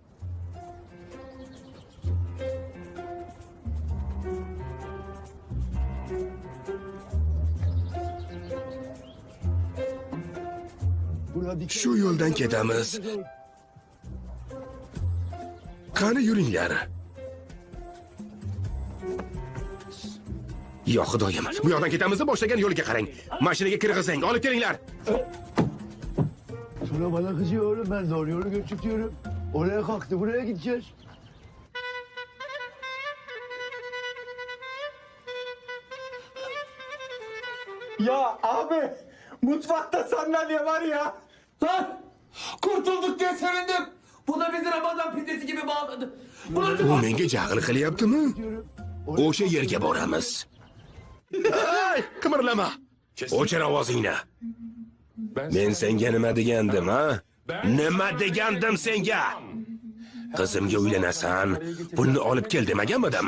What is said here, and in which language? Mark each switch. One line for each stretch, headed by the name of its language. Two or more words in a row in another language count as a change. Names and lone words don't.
Uzbek: Shu yo'ldan ketamiz. Qani yuringlar. Yo xudoyim, bu yoqdan ketamizda boshlagan yo'liga qarang. Mashinaga kirg'izing, olib kelinglar.
Turkish: Sonra bana kızıyor oğlum, ben doğru yolu götürüyorum. Oraya kalktı, buraya gideceğiz. Ya abi mutfakta sandalye var ya. Lan kurtulduk diye sevindim. Bu da bizi Ramazan pidesi gibi bağladı.
Uzbek: U menga jahl qilyaptimi? O'sha yerga boramiz. Ay, qimirlama. O'chir ovozingni. Men senga nima degandim, ha? Nima degandim senga? Qizimga uylanasan, pulni olib kel demaganmidim?